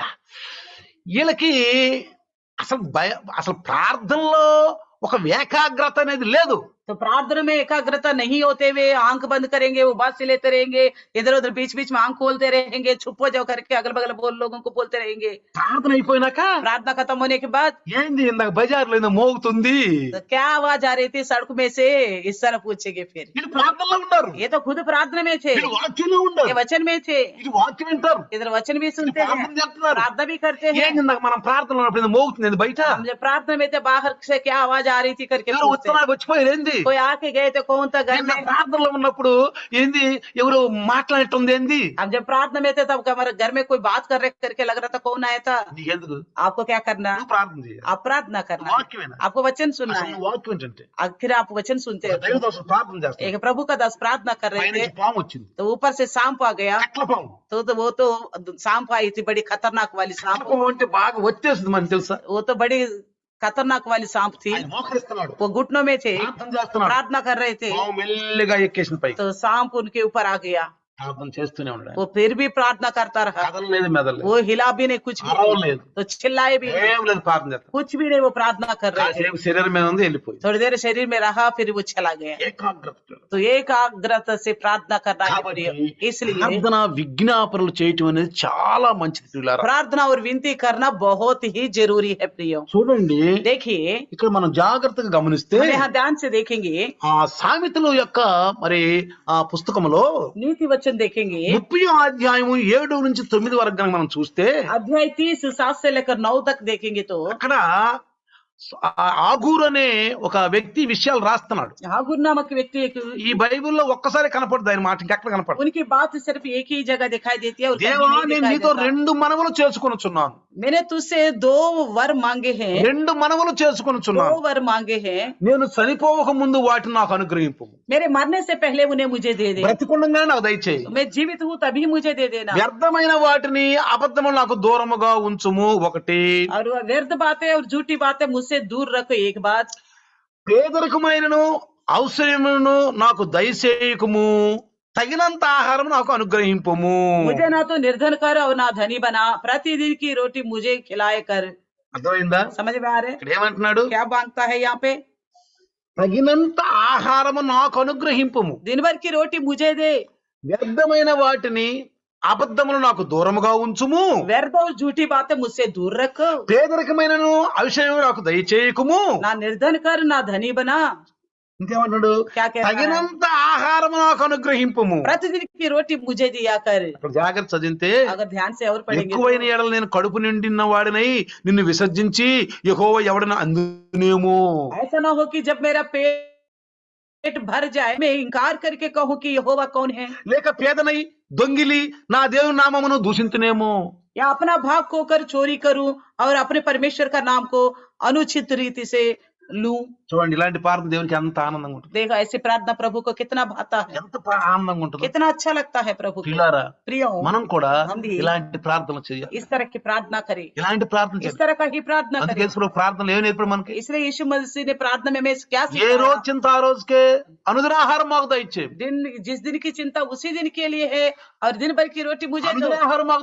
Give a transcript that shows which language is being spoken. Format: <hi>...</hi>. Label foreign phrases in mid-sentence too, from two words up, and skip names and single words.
<te>వీళ్ళకి అసలు ప్రార్థనలో ఒక ఏకాగ్రత అనేది లేదు.</te> <hi>तो प्रार्थना में एकाग्रता नहीं होते हुए आंख बंद करेंगे, उबास से लेते रहेंगे, इधर उधर बीच बीच में आंख खोलते रहेंगे, चुप हो जाओ करके अगल बगल लोगों को बोलते रहेंगे।</hi> <te>ప్రార్థన అయిపోయినాక</te> <hi>प्रार्थना खत्म होने के बाद</hi> <te>ఏంది ఇందాక బజార్లో ఏదో మోగుతుంది,</te> <hi>तो क्या आवाज आ रही थी सड़क में से, इस तरह पूछेंगे फिर।</hi> <te>వీళ్ళు ప్రార్థనలో ఉన్నారు,</te> <hi>ये तो खुद प्रार्थना में थे,</hi> <te>వీళ్ళు వాక్యంలో</te> <hi>ये</hi> <te>ఉన్నారు,</te> <hi>वचन में थे,</hi> <te>ఇది వాక్యం వింటారు,</te> <hi>इधर वचन भी सुनते हैं,</hi> <te>ప్రార్థన చేస్తున్నారు.</te> <hi>प्रार्थना भी करते हैं।</hi> <te>ఏంది ఇందాక మనం ప్రార్థనలో ఉన్నప్పుడు ఏదో మోగుతుంది ఏంది బయట,</te> <hi>हम जब प्रार्थना में थे बाहर से क्या आवाज आ रही थी करके</hi> <te>ఎవరు</te> <hi>पूछते हैं।</hi> <te>ఉత్తరాలు వచ్చిపోయారు ఏంది,</te> <hi>कोई आके गए थे कौन था घर</hi> <te>నిన్న</te> <hi>में।</hi> <te>ప్రార్థనలో ఉన్నప్పుడు ఏంది ఎవరు మాట్లాడేటుంది ఏంది,</te> <hi>हम जब प्रार्थना में थे तब हमारे घर में कोई बात कर रहे करके लग रहा था कौन आया था।</hi> <te>నీకెందుకు</te> <hi>आपको क्या करना,</hi> <te>నువ్వు ప్రార్థన చేయాలి.</te> <hi>आप प्रार्थना करना है।</hi> <te>వాక్యమేనా,</te> <hi>आपको वचन सुनना</hi> <te>అసలు</te> <hi>है।</hi> <te>నువ్వు వాక్యం ఏంటంటే</te> <hi>आखिर आप वचन सुनते हो।</hi> <te>దైవదాసులు ప్రార్థన చేస్తారు,</te> <hi>एक प्रभु का दास प्रार्थना कर रहे थे</hi> <te>పైనుంచి పాము వచ్చింది,</te> <hi>तो ऊपर से सांप आ गया।</hi> <te>కట్ల పాము.</te> <hi>तो वो तो सांप आई थी, बड़ी खतरनाक वाली</hi> <te>కట్ల</te> <hi>सांप।</hi> <te>పాము అంటే బాగా వచ్చేస్తుంది మనకి తెలుసా.</te> <hi>वो तो बड़ी खतरनाक वाली सांप थी।</hi> <te>ఆయన మోకరిస్తున్నాడు,</te> <hi>वो घुटनों में थे,</hi> <te>ప్రార్థన చేస్తున్నాడు,</te> <hi>प्रार्थना कर रहे थे,</hi> <te>పాము మెల్లిగా ఎక్కేసిన పైకి</te> <hi>तो सांप उनके ऊपर आ गया।</hi> <te>ప్రార్థన చేస్తూనే ఉన్నాడు.</te> <hi>वो फिर भी प्रार्थना करता रहा,</hi> <te>కదలలేదు మెదలలేదు,</te> <hi>वो हिला भी नहीं, कुछ भी नहीं,</hi> <te>అరవలేదు,</te> <hi>तो चिल्लाए भी नहीं,</hi> <te>ఏం లేదు, ప్రార్థన చేస్తాడు.</te> <hi>कुछ भी नहीं, वो प्रार्थना कर रहे थे।</hi> <te>కాసేపు శరీరం మీద ఉంది వెళ్ళిపోయింది.</te> <hi>थोड़ी देर शरीर में रहा फिर वो चला गया।</hi> <te>ఏకాగ్రత.</te> <hi>तो एकाग्रता से प्रार्थना करना है</hi> <te>కాబట్టి</te> <hi>प्रिय। इसलिए</hi> <te>ప్రార్థన విజ్ఞాపనలు చేయటం అనేది చాలా మంచిది ప్రియులారా.</te> <hi>प्रार्थना और विनती करना बहुत ही जरूरी है प्रिय।</hi> <te>చూడండి</te> <hi>देखिए</hi> <te>ఇక్కడ మనం జాగ్రత్తగా గమనిస్తే</te> <hi>हम यहाँ ध्यान से देखेंगे,</hi> <te>ఆ సామెతల యొక్క మరి ఆ పుస్తకంలో</te> <hi>नीति वचन देखेंगे,</hi> <te>30వ అధ్యాయము 7 నుంచి 9 వరకు గనుక మనం చూస్తే</te> <hi>अध्याय 30 7 से लेकर 9 तक देखेंगे तो</hi> <te>అక్కడ ఆగూర్ అనే ఒక వ్యక్తి విషయాలు రాస్తున్నాడు.</te> <hi>हागुर नामक व्यक्ति</hi> <te>ఈ బైబిల్లో ఒక్కసారి కనపడదు ఆయన మాట, ఇంకెక్కడ కనపడదు.</te> <hi>उनकी बात सिर्फ एक ही जगह दिखाई देती है और कहीं</hi> <te>దేవా</te> <hi>नहीं</hi> <te>నేను</te> <hi>दिखाई</hi> <te>నీతో</te> <hi>देता।</hi> <te>2 మనవులు చేసుకొనుచున్నాను,</te> <hi>मैंने तुझसे 2 वर मांगे हैं,</hi> <te>2 మనవులు</te> <hi>2</hi> <te>చేసుకొనుచున్నాను,</te> <hi>वर मांगे हैं,</hi> <te>నేను చనిపోవక ముందు వాటిని నాకు అనుగ్రహింపు,</te> <hi>मेरे मरने से पहले उन्हें मुझे दे दे,</hi> <te>బ్రతికుండగానే నాకు దయచేయి,</te> <hi>मैं जीवित हूँ तभी मुझे दे देना,</hi> <te>వ్యర్థమైన వాటిని అబద్ధములు నాకు దూరముగా ఉంచుము. ఒకటి</te> <hi>और वह व्यर्थ बातें और झूठी बातें मुझसे दूर रखो। एक बात,</hi> <te>పేదరికమైనను ఔశ్వర్యమును నాకు దయచేయకుము, తగినంత ఆహారం నాకు అనుగ్రహింపము.</te> <hi>मुझे ना तो निर्धन कर और ना धनी बना, प्रतिदिन की रोटी मुझे खिलाए कर।</hi> <te>అర్థమైందా?</te> <hi>समझ में आ रहे</hi> <te>ఇక్కడ ఏమంటున్నాడు,</te> <hi>क्या मांगता है यहाँ पे,</hi> <te>తగినంత ఆహారము నాకు అనుగ్రహింపము,</te> <hi>दिन भर की रोटी मुझे दे,</hi> <te>వ్యర్థమైన వాటిని అబద్ధములు నాకు దూరముగా ఉంచుము,</te> <hi>व्यर्थ और झूठी बातें मुझसे दूर रख,</hi> <te>పేదరికమైనను ఔషధము నాకు దయచేయకుము.</te> <hi>ना निर्धन कर ना धनी बना।</hi> <te>ఇంకేమంటున్నాడు,</te> <hi>क्या कहता है,</hi> <te>తగినంత ఆహారము నాకు అనుగ్రహింపము.</te> <hi>प्रतिदिन की रोटी मुझे दिया कर।</hi> <te>ఇక్కడ జాగ్రత్త చదివితే</te> <hi>अगर ध्यान से और पढ़ेंगे</hi> <te>ఎక్కువైన</te> <hi>तो,</hi> <te>ఏడలు నేను కడుపు నిండిన వాడినై నిన్ను విసర్జించి యెహోవా ఎవడన అందునేమో.</te> <hi>ऐसा ना हो कि जब मेरा पेट भर जाए मैं इनकार करके कहूँ कि यहोवा कौन है,</hi> <te>లేక పేదనై దొంగిలి నా దేవుని నామమును దూషించునేమో.</te> <hi>या अपना भाग खोकर चोरी करूं और अपने परमेश्वर का नाम को अनुचित रीति से लूं।</hi> <te>చూడండి ఇలాంటి ప్రార్థన దేవునికి ఎంత ఆనందంగా ఉంటుంది,</te> <hi>देखो ऐसी प्रार्थना प्रभु को कितना भाता है,</hi> <te>ఎంత ఆనందంగా ఉంటుంది.</te> <hi>कितना अच्छा लगता है प्रभु को।</hi> <te>పిల్లారా</te> <hi>प्रिय हो,</hi> <te>మనం కూడా</te> <hi>हम भी</hi> <te>ఇలాంటి ప్రార్థనలు చేయాలి,</te> <hi>इस तरह की प्रार्थना करें,</hi> <te>ఇలాంటి ప్రార్థన</te> <hi>इस</hi> <te>చేయాలి.</te> <hi>तरह का ही प्रार्थना</hi> <te>అందుకే</te> <hi>करें।</hi> <te>యేసు ప్రభు ప్రార్థనలు ఏమి నేర్పాడు మనకి,</te> <hi>इसलिए यीशु मसीह ने प्रार्थना में हमें क्या</hi> <te>ఏ</te> <hi>सिखाया,</hi> <te>రోజు చింత ఆ రోజుకే అనుదినాహారం మాకు దయచేయి,</te> <hi>दिन जिस दिन की चिंता उसी दिन के लिए है और दिन भर की रोटी मुझे दो,</hi> <te>అనుదినాహారం మాకు</te>